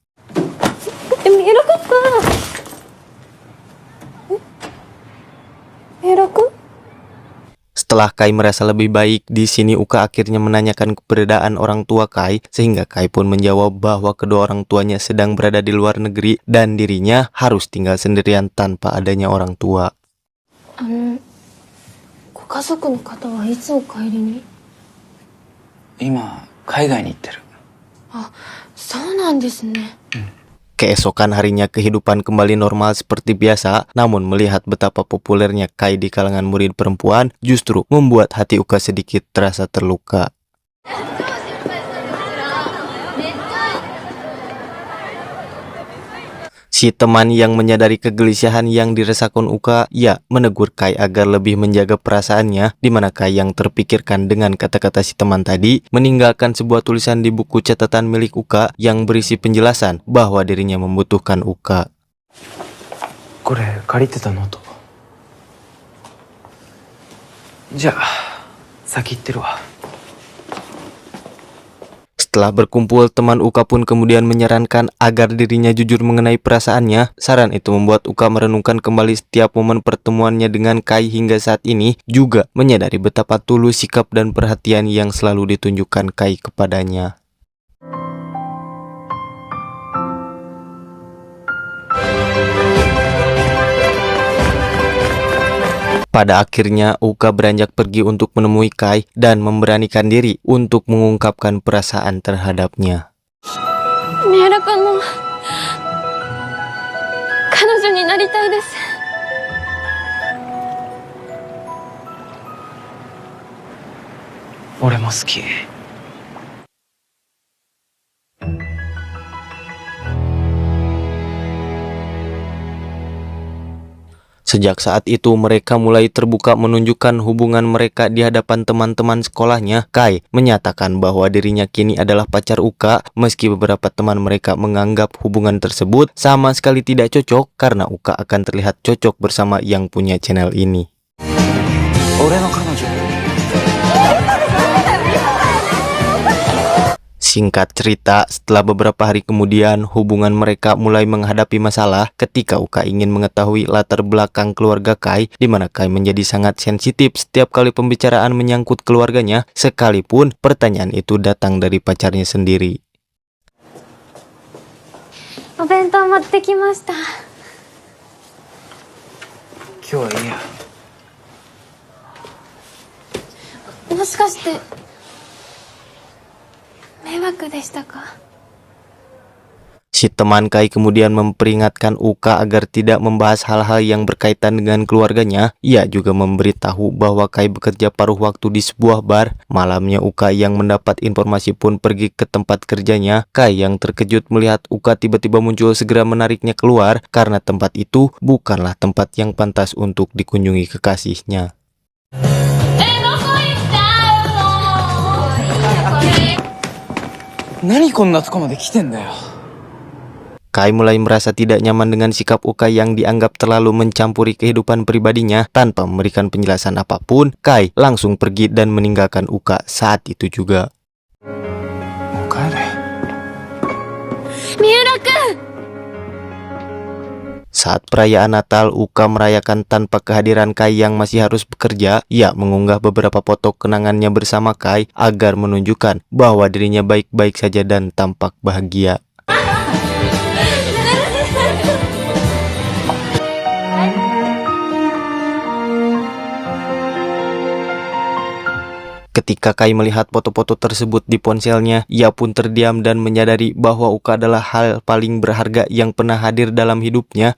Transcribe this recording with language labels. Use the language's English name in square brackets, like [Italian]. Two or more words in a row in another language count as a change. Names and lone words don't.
[Indonesian] Setelah Kai merasa lebih baik, di sini Uka akhirnya menanyakan keberadaan orang tua Kai, sehingga Kai pun menjawab bahwa kedua orang tuanya sedang berada di luar negeri dan dirinya harus tinggal sendirian tanpa adanya orang tua. [Japanese] ご家族の方はいつお帰りに？今海外に行ってる。あ、そうなんですね。 [Indonesian] Keesokan harinya kehidupan kembali normal seperti biasa, namun melihat betapa populernya Kai di kalangan murid perempuan justru membuat hati Uka sedikit terasa terluka. Si teman yang menyadari kegelisahan yang dirasakan Uka, ia menegur Kai agar lebih menjaga perasaannya, di mana Kai yang terpikirkan dengan kata-kata si teman tadi meninggalkan sebuah tulisan di buku catatan milik Uka yang berisi penjelasan bahwa dirinya membutuhkan Uka. [Japanese] これ借りてたノート。じゃあ先行ってるわ。 [Indonesian] Setelah berkumpul, teman Uka pun kemudian menyarankan agar dirinya jujur mengenai perasaannya. Saran itu membuat Uka merenungkan kembali setiap momen pertemuannya dengan Kai hingga saat ini, juga menyadari betapa tulus sikap dan perhatian yang selalu ditunjukkan Kai kepadanya. Pada akhirnya, Uka beranjak pergi untuk menemui Kai dan memberanikan diri untuk mengungkapkan perasaan terhadapnya. [Japanese] 三浦君の彼女になりたいです。俺も好き。 [Indonesian] Sejak saat itu mereka mulai terbuka menunjukkan hubungan mereka di hadapan teman-teman sekolahnya. Kai menyatakan bahwa dirinya kini adalah pacar Uka, meski beberapa teman mereka menganggap hubungan tersebut sama sekali tidak cocok karena Uka akan terlihat cocok bersama yang punya channel ini. [Japanese] 俺の彼女。 [Indonesian] Singkat cerita, setelah beberapa hari kemudian, hubungan mereka mulai menghadapi masalah ketika Uka ingin mengetahui latar belakang keluarga Kai, di mana Kai menjadi sangat sensitif setiap kali pembicaraan menyangkut keluarganya, sekalipun pertanyaan itu datang dari pacarnya sendiri. [Japanese] お弁当持ってきました。今日はいいや。もしかして迷惑でしたか？ [Indonesian] Si Si teman Kai kemudian memperingatkan Uka agar tidak membahas hal-hal yang berkaitan dengan keluarganya. Ia juga memberitahu bahwa Kai bekerja paruh waktu di sebuah bar. Malamnya Uka yang mendapat informasi pun pergi ke tempat kerjanya. Kai yang terkejut melihat Uka tiba-tiba muncul segera menariknya keluar karena tempat itu bukanlah tempat yang pantas untuk dikunjungi kekasihnya. [Japanese] 何こんなとこまで来てんだよ。 [Indonesian] Kai mulai merasa tidak nyaman dengan sikap Uka yang dianggap terlalu mencampuri kehidupan pribadinya. Tanpa memberikan penjelasan apapun, Kai langsung pergi dan meninggalkan Uka saat itu juga. [Japanese] もう帰れ。三浦君 [Indonesian] Saat perayaan Natal, Uka merayakan tanpa kehadiran Kai yang masih harus bekerja. Ia mengunggah beberapa foto kenangannya bersama Kai agar menunjukkan bahwa dirinya baik-baik saja dan tampak bahagia. Ketika Kai melihat foto-foto tersebut di ponselnya, ia pun terdiam dan menyadari bahwa Uka adalah hal paling berharga yang pernah hadir dalam hidupnya.